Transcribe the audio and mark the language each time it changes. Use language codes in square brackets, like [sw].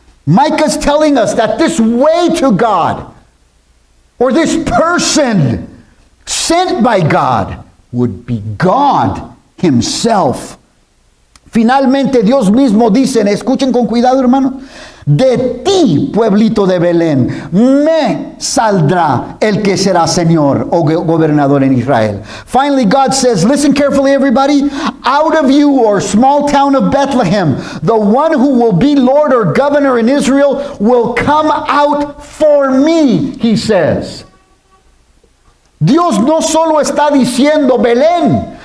[en] Micah's telling us that this way to God, or this person sent by God, would be God himself. [es] Finalmente Dios mismo dice, escuchen con cuidado hermano, de ti, pueblito de Belén, me saldrá el que será Señor o gobernador en Israel. [en] Finally, God says, listen carefully everybody, out of you, or small town of Bethlehem, the one who will be Lord or governor in Israel will come out for me, he says. [es] Dios no solo está diciendo, Belén,